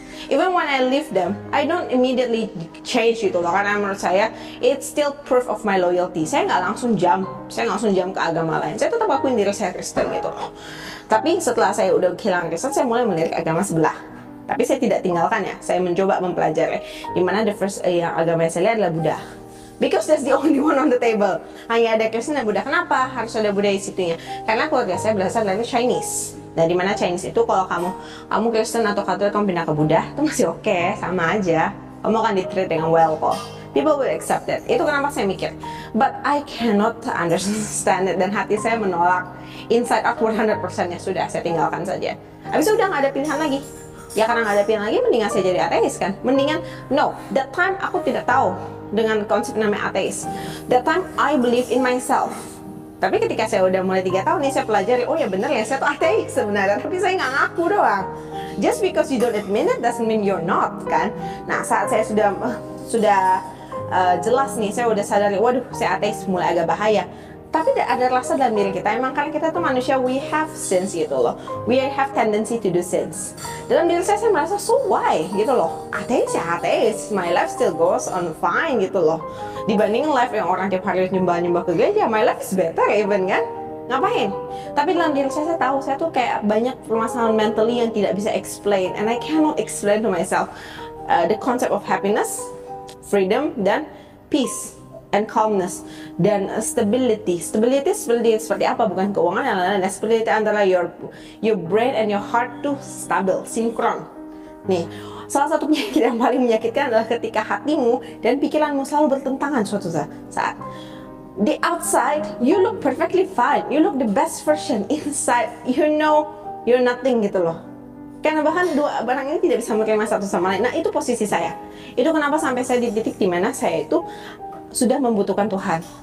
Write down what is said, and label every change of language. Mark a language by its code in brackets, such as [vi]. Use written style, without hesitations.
[en] Even when I leave them, I don't immediately change [id] gitu loh, karena menurut saya [en] it's still proof of my loyalty. [id] Saya nggak langsung jump ke agama lain. Saya tetap akuin diri saya Kristen gitu loh. Tapi setelah saya udah kehilangan Kristen, saya mulai melirik agama sebelah. Tapi saya tidak tinggalkan ya. Saya mencoba mempelajari. Dimana [en] the first [id] yang agama yang saya lihat adalah Buddha. [en] Because that's the only one on the table. [id] Hanya ada Kristen dan Buddha. Kenapa harus ada Buddha di situnya? Karena keluarga saya berasal dari Chinese. Nah, di mana Chinese itu kalau kamu Kristen atau Katolik kamu pindah ke Buddha itu masih oke, sama aja. Kamu akan di-treat dengan well kok. [en] People will accept it. [id] Itu kenapa saya mikir. [en] But I cannot understand it, [id] dan hati saya menolak. [en] Inside out [id] 100% ya sudah, saya tinggalkan saja. Habis itu udah nggak ada pilihan lagi. Ya karena nggak ada pilihan lagi, mendingan saya jadi ateis kan. Mendingan, [en] no, that time [id] aku tidak tahu dengan konsep namanya ateis. [en] That time I believe in myself. [id] Tapi ketika saya udah mulai 3 tahun nih, saya pelajari, oh ya bener ya, saya tuh ateis sebenarnya, tapi saya nggak ngaku doang. [en] Just because you don't admit it doesn't mean you're not, kan? [id] Nah, saat saya sudah jelas nih, saya udah sadari, waduh, saya ateis, mulai agak bahaya. Tapi ada rasa dalam diri kita, emang karena kita tuh manusia, [en] we have sins [id] gitu loh. [en] We have tendency to do sins. [id] Dalam diri saya merasa, [en] so why? [id] Gitu loh. Ateis ya ateis, [en] my life still goes on fine [id] gitu loh. Dibanding life yang orang tiap hari nyembah-nyembah ke gereja, [en] my life is better even [id] kan? Ngapain? Tapi dalam diri saya tahu, saya tuh kayak banyak permasalahan mentally yang tidak bisa explain. [en] And I cannot explain to myself the concept of happiness, freedom, dan peace. And calmness [id] dan stability seperti apa, bukan keuangan dan lain-lain. [en] Stability antara your brain and your heart [id] tuh stabil, sinkron. Nih, salah satu penyakit yang paling menyakitkan adalah ketika hatimu dan pikiranmu selalu bertentangan suatu saat. [en] The outside you look perfectly fine, you look the best version. Inside you know you're nothing gitu loh. [id] Karena bahkan dua barang ini tidak bisa menerima satu sama lain. Nah, itu posisi saya. Itu kenapa sampai saya di titik dimana saya itu sudah membutuhkan Tuhan.